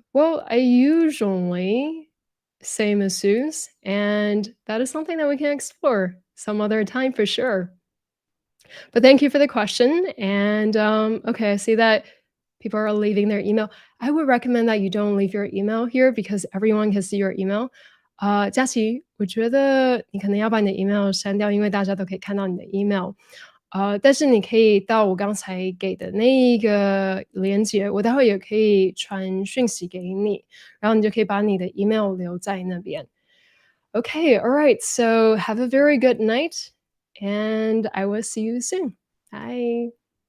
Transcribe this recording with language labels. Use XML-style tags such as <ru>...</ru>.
<en>Well, I usually say masseuse, and that is something that we can explore some other time for sure. But thank you for the question. And okay, I see that people are leaving their email. I would recommend that you don't leave your email here because everyone can see your email.</en> <zh>佳琪，我觉得你可能要把你的 email 删掉，因为大家都可以看到你的 email。但是你可以到我刚才给的那一个连结，我待会也可以传讯息给你，然后你就可以把你的 email 留在那边。</zh> <en>Okay, all right. So have a very good night, and I will see you soon. Bye.</en>